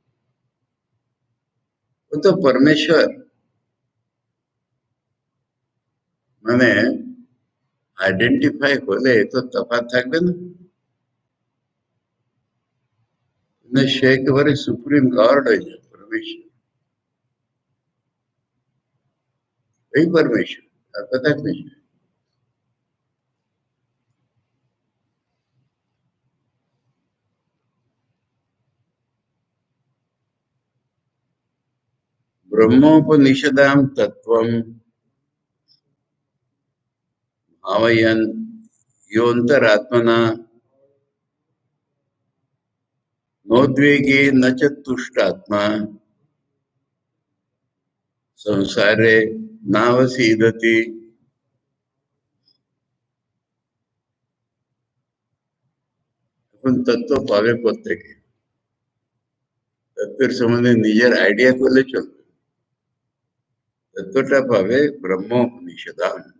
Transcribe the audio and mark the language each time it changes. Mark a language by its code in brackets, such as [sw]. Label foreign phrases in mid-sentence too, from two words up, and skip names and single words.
[bn] ও তো পরমেশ্বর, মানে আইডেন্টিফাই হলে তো তফাৎ থাকবে না। সে একেবারে [en] supreme God [bn] হয়ে যায়, পরমেশ্বর। এই পরমেশ্বর, আর কথা কিছু। [sa] ब्रह्मोपनिषदां तत्त्वं भावयन् योऽन्तरात्मना नोद्वेगे न च तुष्टात्मा संसारे नावसीदति। [bn] এখন তত্ত্ব পাবে প্রত্যেকে। তত্ত্বের সম্বন্ধে নিজের আইডিয়া করলে চলবে। তত্ত্বটা পাবে [sa] ब्रह्म उपनिषदाम।